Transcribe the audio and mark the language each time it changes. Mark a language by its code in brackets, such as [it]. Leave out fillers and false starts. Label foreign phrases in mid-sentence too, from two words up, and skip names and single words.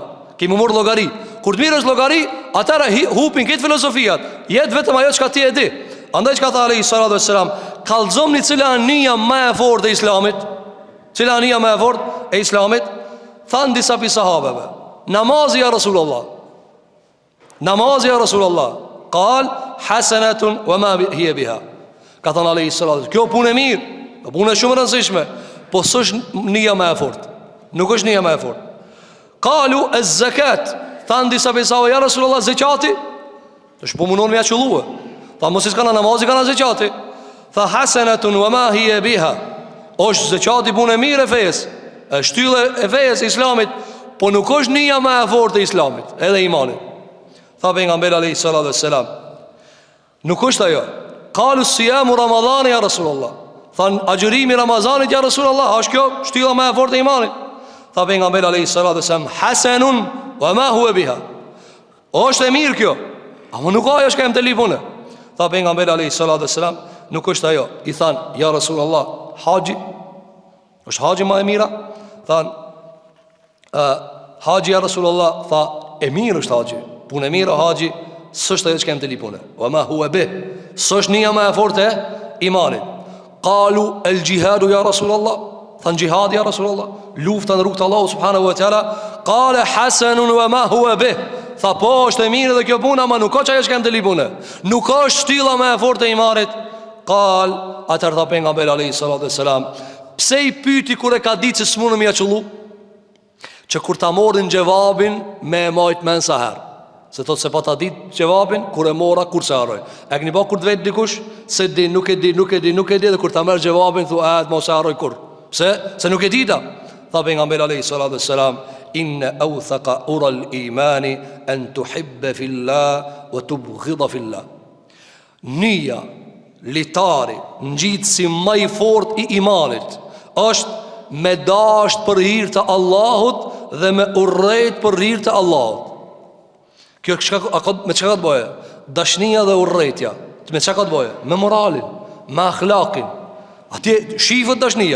[sq] Kemi marrë llogari. Kur të mirësh llogari, atëra hupin këtë filozofiat. Jet vetëm ajo çka ti e di. Andaj çka tha [ar] عليه الصلاة والسلام, [sq] kallzomni cila nija më e fortë e Islamit. Cila nija më e fortë e Islamit? Than disa pi sahabeve: namazi [ar] يا رسول الله. [sq] Namazi [ar] يا رسول الله. قال حسنة وما هي بها. [sq] Ka thënë [ar] عليه الصلاة, [sq] kjo punë e mirë, punë shumë e rëndësishme, po s'është nija më e fortë. Nuk është nija më e fortë. [ar] قالوا الزكاة. [sq] Than disa pi sahabeve: [ar] يا رسول الله, [sq] zakati? Tash po mundon me ia çulluë. Tha mos i s'kana namazi, kana zekati. [ar] Tha حسنة وما هي بها. [sq] Është zekati punë e mirë e fesë, është shtyllë e fesë Islamit, po nuk është nija më e fortë e Islamit, edhe imanit. Tha pejgamberi [ar] عليه الصلاة والسلام, [sq] nuk është ajo. [ar] قالوا صيام رمضان يا رسول الله. [sq] Than agjërimi Ramazanit [ar] يا رسول الله, [sq] është kjo shtylla më e fortë e imanit. Tha pejgamberi [ar] عليه الصلاة والسلام, حسن وما هو بها. [sq] Është e mirë kjo, ama nuk ajo është që më të lipune. Tha pejgamberi [ar] عليه الصلاة والسلام, [sq] nuk është ajo. I than, [ar] يا رسول الله, [sq] haji? Është haji më e mira? Than, haji [ar] يا رسول الله. [sq] Tha, e mirë është haji. Punë e mirë haji, s'është ajo që kem të lipune. [ar] وما هو به, [sq] s'është nija më e fortë e imanit. [ar] قالوا الجهاد يا رسول الله. [sq] Than jihad [ar] يا رسول الله, [sq] lufta në rrugt të Allahut [ar] سبحانه وتعالى. قال حسن وما هو به. [sq] Tha po është e mirë dhe kjo puna, ma nuk është ajo që kem të lipune. Nuk është shtylla më e fortë e imanit. Qal, atëherë tha pejgamberi [ar] عليه الصلاة والسلام, [sq] pse i pyeti kur e ka ditë se s'mundem ja çullu? Që kur ta morrin xhevabin me e majt men sa herë. Se thot se pa ta ditë xhevabin, kur e mora kur se harroj. E keni pa kur të vet dikush se di, nuk e di dhe kur ta merr xhevabin thua mos e harroj kur. Pse? Se nuk e dita. Tha pejgamberi [ar] عليه الصلاة والسلام, إن أوثق عرى الإيمان أن تحب في الله وتبغض في الله. [sq] Nija litari ngjitësi më i fortë i imanit është me dashur për hir të Allahut dhe me urrejt për hir të Allahut. Kjo me çka të bëjë? Dashnia dhe urrejtja. Me çka të bëjë? Me moralin, me akhlaqin. Atje shifët dashnia.